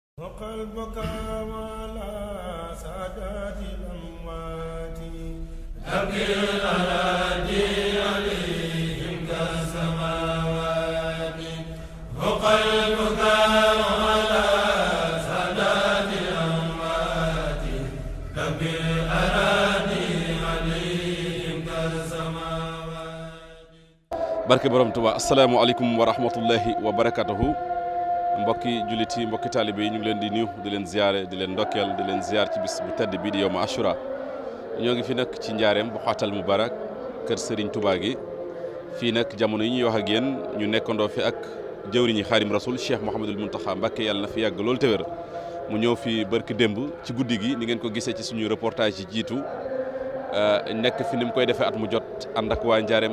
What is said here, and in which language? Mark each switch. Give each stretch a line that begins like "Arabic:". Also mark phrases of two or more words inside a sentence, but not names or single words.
Arabic: وقلبك على سادات الأموات أبكي الأراضي عليهم كالسماوات وقلبك على سادات الأموات أبكي الأراضي عليهم كالسماوات.
Wolof: barke borom Tuubaa
Arabic: السلام عليكم ورحمة الله وبركاته.
Wolof: mbokki jullit yi mbokki taalibe yi ñu ngi leen di nuyu di leen ziyaare di leen ndokkeel di leen ziyaar ci bis bu tedd bii di
Arabic: يوم عاشوراء.
Wolof: ñoo ngi fi nag ci njaareem bu xaatal mubarak kër Serigne Touba gi fii nag jamono yi ñuy wax ak yéen ñu nekkandoo fi ak jëwriñi Xaadim Rasul Cheikh Mouhamadul Mountakha Mbacké yàlla na fi yàgg loolu te wér mu ñëw fi barki démb ci guddi gi ni ngeen ko gisee ci suñu reportage yi jiitu nekk fi ni mu koy defee at mu jot ànd ak waa njaareem